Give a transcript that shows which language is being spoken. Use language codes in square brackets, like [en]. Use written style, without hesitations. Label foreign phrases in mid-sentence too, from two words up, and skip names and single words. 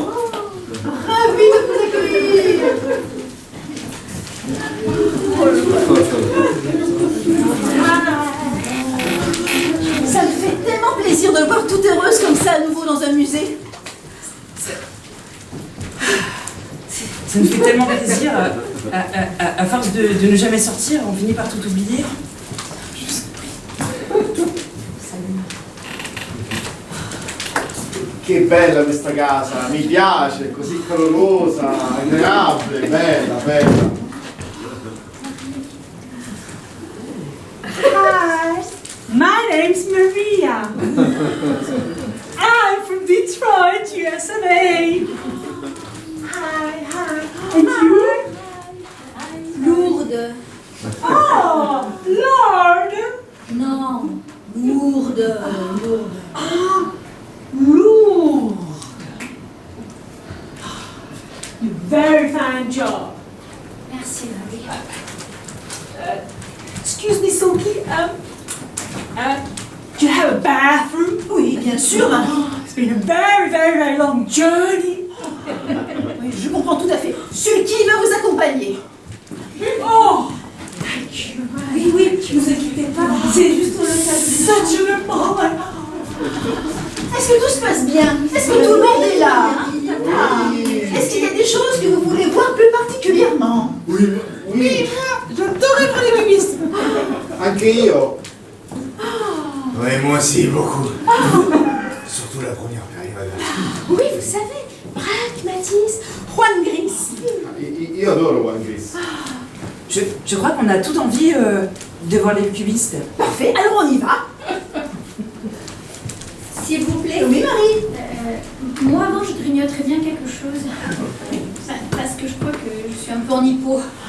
[fr] Ravi de vous accueillir. Ça me fait tellement plaisir de le voir toute heureuse comme ça à nouveau dans un musée. Ça me fait tellement plaisir. À force de ne jamais sortir, on finit par tout oublier. [it] Che bella questa casa, mi piace, così calorosa, inenabile, bella, bella. [en] Hi, my name's Maria. I'm from Detroit, USA. Hi. And you? Lourdes. Oh, Lord. [fr] Non, Lourdes. Ah, Lourdes. [en] Very fine job. [fr] Merci, Marie. [en] Excuse me, Sophie. Do you have a bathroom? [fr] Oui, bien sûr, Marie. [en] It's been a very long journey. [fr] Oui, je comprends tout à fait. Sulky va vous accompagner. [en] Oh, thank you. [fr] Oui, ne vous inquiétez pas. C'est juste pour le cas. [en] Such a moment. [fr] Est-ce que tout se passe bien? Est-ce que tout le monde est là? Est-ce qu'il y a des choses que vous voulez voir plus particulièrement? Oui. J'adorais voir les cubistes. [it] Anche io. [fr] Oui, moi aussi, beaucoup. Surtout la première période. Oui, vous savez, Braque, Matisse, Juan Gris. [it] Io adoro One Gris. [fr] Je crois qu'on a toute envie de voir les cubistes. Parfait, alors on y va. S'il vous plaît. Oui, Marie. Moi, avant, je grignoterais bien quelque chose. Parce que je crois que je suis un peu en hypo.